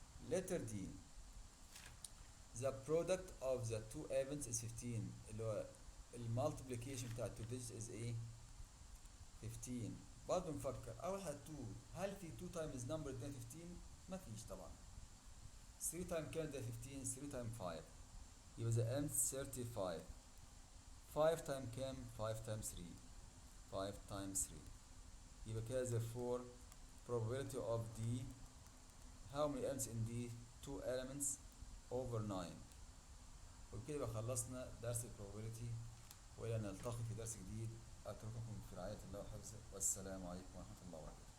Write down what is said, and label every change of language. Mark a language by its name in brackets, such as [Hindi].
[English] letter D, the product of the two events is 15. [Arabic] اللي هو المالتيبليكيشن بتاع [English] 2 digits is [Arabic] ايه 15. برضه نفكر اول حاجه 2، هل في [English] 2 times number [Arabic] ادينا 15؟ مفيش طبعا. [English] 3 times [Arabic] كام ده [English] 15؟ 3 times 5 [Arabic] يبقى [English] the end 35. 5 times [Arabic] كام؟ [English] 5 times 3. 5 times 3 [Arabic] يبقى كده [English] therefore probability of D, how many elements in D؟ 2 elements over 9. [Arabic] وبكده يبقى خلصنا درس البروبابيلتي، والى ان نلتقي في درس جديد. اترككم في رعاية الله وحفظه، والسلام عليكم ورحمة الله وبركاته.